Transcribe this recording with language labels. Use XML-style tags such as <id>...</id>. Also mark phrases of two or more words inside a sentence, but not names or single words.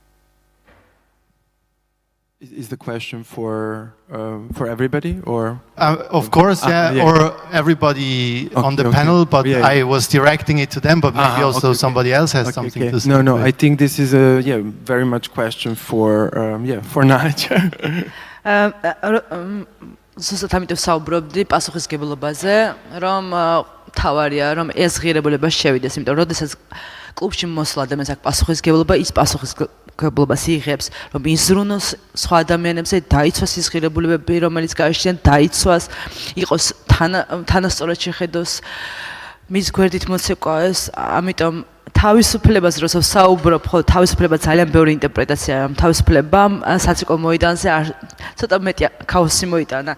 <en>Is the question for everybody, or? Of course, yeah, or everybody on the panel, but yeah. I was directing it to them, but maybe also somebody else has something to say. No, I think this is a very much question for for Nadia.</en> <ka>ზუსტად ამიტომ საუბრობდი პასუხისგებლობაზე, რომ თავარია, რომ ეს ღირებულება შევიდეს, იმიტომ რომ როდესაც კლუბში მოსვლა ადამიანს აქვს პასუხისგებლობა, ის პასუხისგებლობას იღებს, რომ იზრუნოს სხვა ადამიანებზე, დაიცვას ის ღირებულებები, რომელიც გააჩნიათ, დაიცვას, იყოს თანასწორად შეხედოს მის გვერდით მოცეკვას, ამიტომ თავისუფლებას როცა საუბრობ, ხო, თავისუფლება ძალიან ბევრი ინტერპრეტაციაა, თავისუფლებამ საციკო მოიტანზე ცოტა მეტი ქაოსი მოიტანა.</ka>